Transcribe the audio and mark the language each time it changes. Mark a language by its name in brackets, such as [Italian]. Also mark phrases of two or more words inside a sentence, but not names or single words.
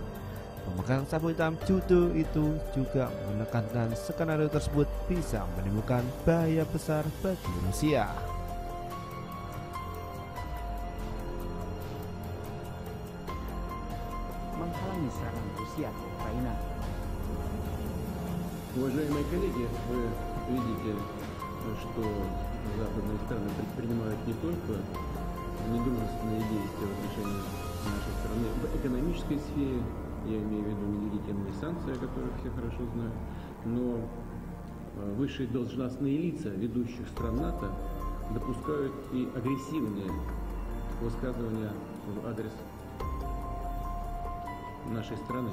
[Indonesian] Pemegang sapu hitam judo itu juga menekankan skenario tersebut bisa menimbulkan bahaya besar bagi Rusia. Menghalangi serangan Rusia ke Ukraina. [Russian] Уважаемые коллеги, вы видите, что западные страны предпринимают не только недружественные действия в отношении нашей страны в экономической сфере, я имею в виду неведительные санкции, о которых все хорошо знают, но высшие должностные лица ведущих стран НАТО допускают и агрессивные высказывания в адрес нашей страны.